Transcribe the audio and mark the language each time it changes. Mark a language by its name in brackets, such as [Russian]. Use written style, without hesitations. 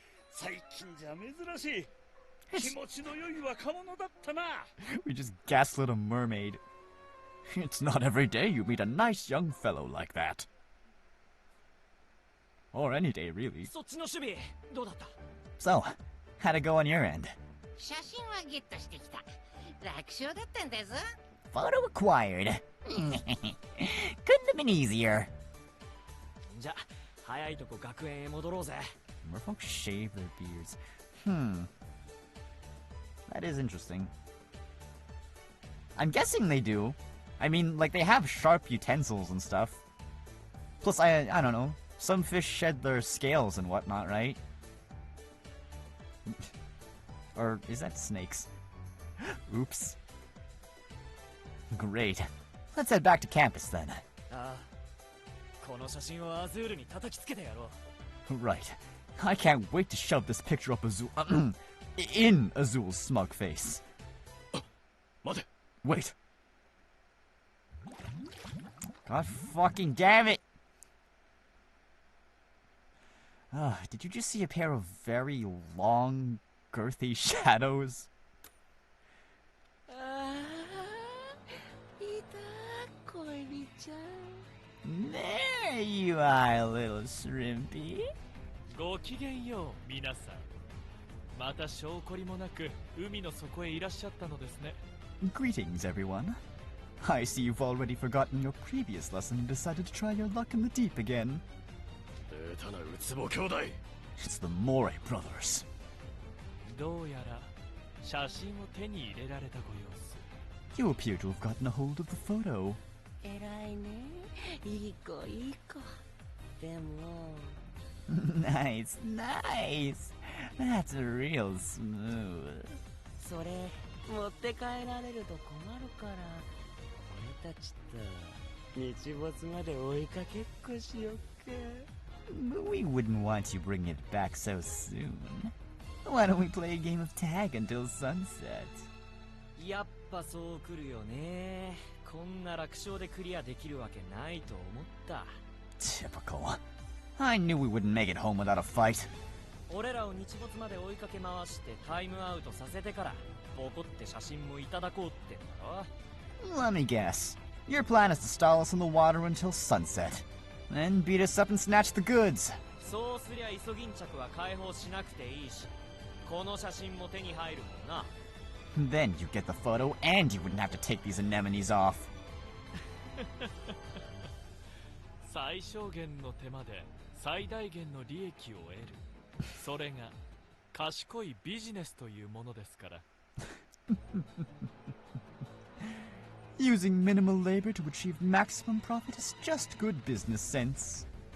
[Japanese] 最近じゃ珍しい。気持ちの良い若者だったな。 [English] We just gaslit a mermaid. It's not every day you meet a nice young fellow like that. Or any day, really. [Japanese] そっちの守備どうだった？ [English] So, how'd it go on your end? [Japanese] 写真はゲットしてきた。楽勝だったんだぞ。 [English] Photo acquired. Couldn't have been easier. [Japanese] じゃあ早いとこ学園へ戻ろうぜ。 [English] Merfolk shave their beards. That is interesting. I'm guessing they do. I mean, like, they have sharp utensils and stuff. Plus, I don't know. Some fish shed their scales and whatnot, right? Or is that snakes? Oops. Great. Let's head back to campus then. [Japanese] ああ、この写真をアズールに叩きつけてやろう。 [English] Right. I can't wait to shove this picture up Azul in Azul's smug face. [Japanese] 待て。 [English] Wait. God fucking damn it! Did you just see a pair of very long, girthy shadows? [Japanese] ああ、いた、恋人ちゃん。 [English] There you are, little shrimpy. [Japanese] ごきげんよう、皆さん。また証拠りもなく海の底へいらっしゃったのですね。 [English] Greetings, everyone. I see you've already forgotten your previous lesson and decided to try your luck in the deep again. [Japanese] 出たな、ウツボ兄弟。 [English] It's the Moray brothers. [Japanese] どうやら写真を手に入れられたご様子。 [English] You appear to have gotten a hold of the photo. [Japanese] 偉いね。いい子、いい子。でも。 [English] Nice, nice. That's real smooth. [Japanese] それ持って帰られると困るから俺たちと日没まで追いかけっこしよっか。 [English] But we wouldn't want you bringing it back so soon. Why don't we play a game of tag until sunset? [Japanese] やっぱそう来るよね。こんな楽勝でクリアできるわけないと思った。 [English] Typical. I knew we wouldn't make it home without a fight. [Japanese] 俺らを日没まで追いかけ回してタイムアウトさせてからボコって写真もいただこうってんだろ。 [English] Let me guess. Your plan is to stall us in the water until sunset. Then beat us up and snatch the goods. [Japanese] そうすりゃイソギンチャクは解放しなくていいし、この写真も手に入るもんな。 [English] Then you get the photo, and you wouldn't have to take these anemones off. [Japanese] 最小限の手間で最大限の利益を得る。それが賢いビジネスというものですから。 [English] Using minimal labor to achieve maximum profit is just good business sense.